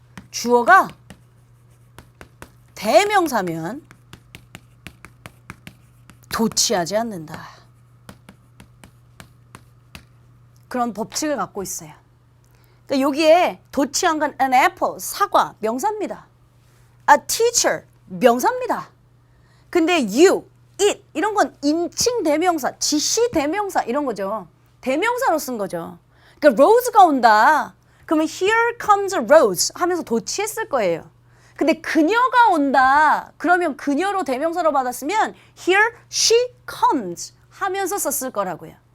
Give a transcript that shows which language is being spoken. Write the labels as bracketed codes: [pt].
[ko] 주어가 대명사면 도치하지 않는다. 그런 법칙을 갖고 있어요. 그러니까 여기에 도치한 건 an apple, 사과, 명사입니다. [en] A teacher, 명사입니다. [ko] 근데 you, it 이런 건 인칭 대명사, 지시 대명사 이런 거죠. 대명사로 쓴 거죠. 그러니까 rose가 온다. 그러면 here comes a rose 하면서 도치했을 거예요. 근데 그녀가 온다. 그러면 그녀로 대명사로 받았으면 here she comes 하면서 썼을 거라고요.